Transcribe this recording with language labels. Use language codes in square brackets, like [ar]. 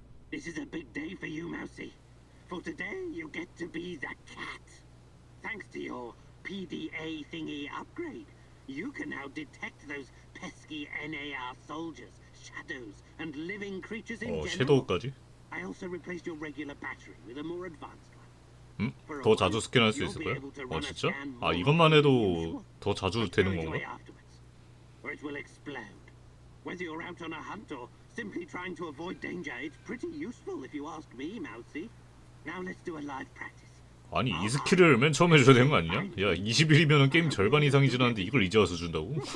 [en] This is a big day for you, Mousy. For today, you get to be the cat. Thanks to your PDA thingy upgrade, you can now detect those pesky NAR soldiers, shadows, and living creatures in general. [ko] 섀도우까지? [en] I also replaced your regular battery with a more advanced one. [ko] 응? 더 자주 스캔할 수 있을 거야? 진짜? 아, 이것만 해도 더 자주 되는 건가? [en] Or it will explode. Whether you're out on a hunt or simply trying to avoid danger, it's pretty useful if you ask me, Mousy. Now let's do a live practice. [ko] 아니, 이 스킬을 맨 처음에 줘야 되는 거 아니냐? 야, 20일이면 게임 절반 이상이 지났는데 이걸 이제 와서 준다고?